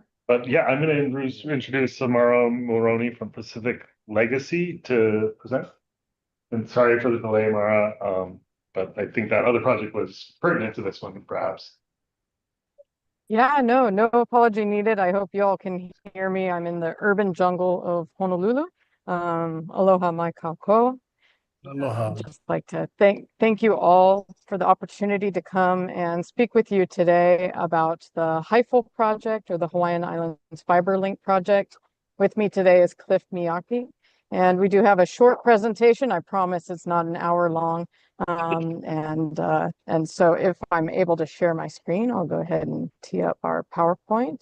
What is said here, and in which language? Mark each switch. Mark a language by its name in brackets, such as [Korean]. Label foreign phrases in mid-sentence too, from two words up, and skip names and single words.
[English] But yeah, I'm going to introduce Samara Moroni from Pacific Legacy to present. And sorry for the delay, Mara, but I think that other project was pertinent to this one, perhaps. Yeah, no apology needed. I hope you all can hear me. I'm in the urban jungle of Honolulu. [Hawaiian] Aloha mai kākou. [English] Aloha. I'd just like to thank you all for the opportunity to come and speak with you today about the HIFL project, or the Hawaiian Islands Fiber Link project. With me today is Cliff Miyake, and we do have a short presentation. I promise it's not an hour long. And so if I'm able to share my screen, I'll go ahead and tee up our PowerPoint.